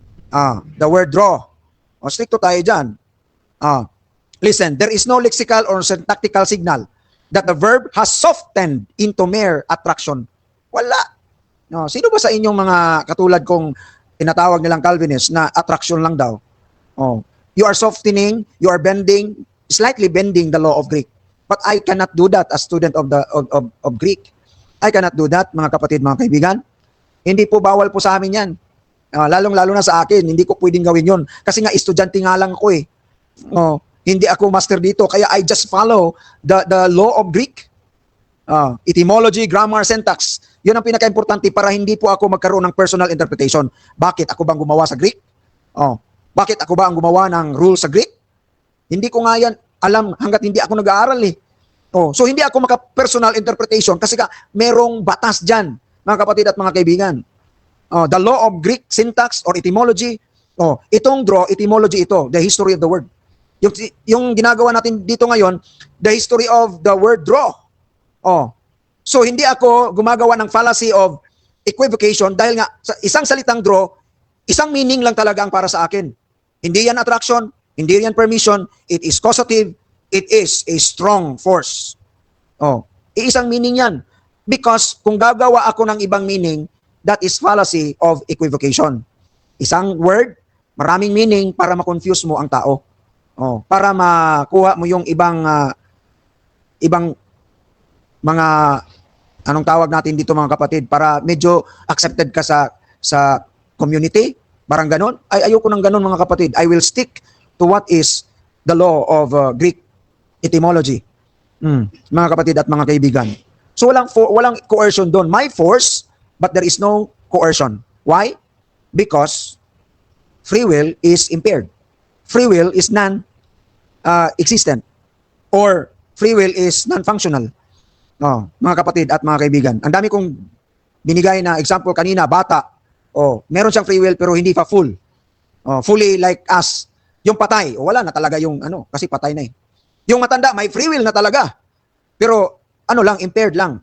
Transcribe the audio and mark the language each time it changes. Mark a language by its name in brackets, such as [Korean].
[English] The word draw. [Filipino] Stricto tayo dyan. [English] Listen, there is no lexical or syntactical signal that the verb has softened into mere attraction. Wala. [Filipino] Sino ba sa inyong mga katulad kong tinatawag nilang Calvinist na attraction lang daw? [English] You are softening, you are bending, slightly bending the law of Greek. But I cannot do that as student of Greek. I cannot do that, [Filipino] mga kapatid, mga kaibigan. Hindi po bawal po sa amin yan. Lalong-lalo na sa akin, hindi ko pwedeng gawin yun. Kasi nga, estudyante nga lang ako eh. Hindi ako master dito, kaya [English] I just follow the law of Greek. Etymology, grammar, syntax. [Filipino] Yun ang pinaka-importante para hindi po ako magkaroon ng personal interpretation. Bakit? Ako bang gumawa sa Greek? Bakit ako ba ang gumawa ng rules sa Greek? Hindi ko nga yan alam hanggat hindi ako nag-aaral eh. So hindi ako maka-personal interpretation kasi merong batas dyan, mga kapatid at mga kaibigan. [English] The law of Greek syntax or etymology. [Filipino] Itong draw, etymology ito, [English] the history of the word. [Filipino] Yung ginagawa natin dito ngayon, [English] the history of the word draw. [Filipino] So hindi ako gumagawa ng fallacy of equivocation dahil nga sa isang salitang draw, isang meaning lang talaga ang para sa akin. Hindi yan attraction, hindi yan permission, [English] it is causative, it is a strong force. [Filipino] Iisang meaning yan. Because kung gagawa ako ng ibang meaning, [English] that is fallacy of equivocation. [Filipino] Isang word, maraming meaning para ma-confuse mo ang tao. Para makuha mo yung ibang mga anong tawag natin dito mga kapatid, para medyo accepted ka sa community, parang ganon. Ay, ayoko ng ganon mga kapatid. [English] I will stick to what is the law of Greek etymology. [Filipino] Mga kapatid at mga kaibigan. So walang coercion doon. [English] May force, but there is no coercion. Why? Because free will is impaired. Free will is non-existent. Or free will is non-functional. [Filipino] Mga kapatid at mga kaibigan. Ang dami kong binigay na example kanina, bata. Meron siyang free will pero hindi pa full. Fully like us. Yung patay, wala na talaga yung kasi patay na eh. Yung matanda, may free will na talaga. Pero impaired lang.